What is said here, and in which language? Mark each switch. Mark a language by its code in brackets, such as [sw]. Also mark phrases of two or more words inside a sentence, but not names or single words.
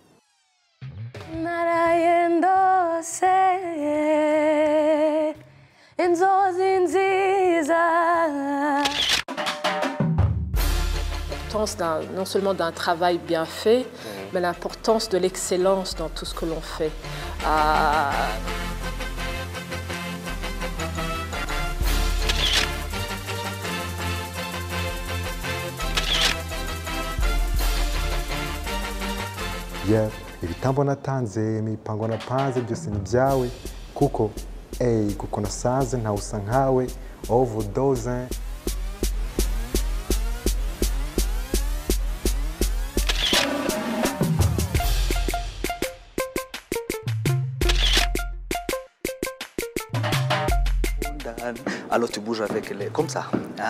[fr] L'importance non seulement d'un travail bien fait, mais l'importance de l'excellence dans tout ce que l'on fait. [rw] Yeah, ibitambo natanze imipango napanze byose ni byawe kuko kuko nasaze ntawusa nkawe overdose. [fr] Alors tu bouges avec les comme ça, hein?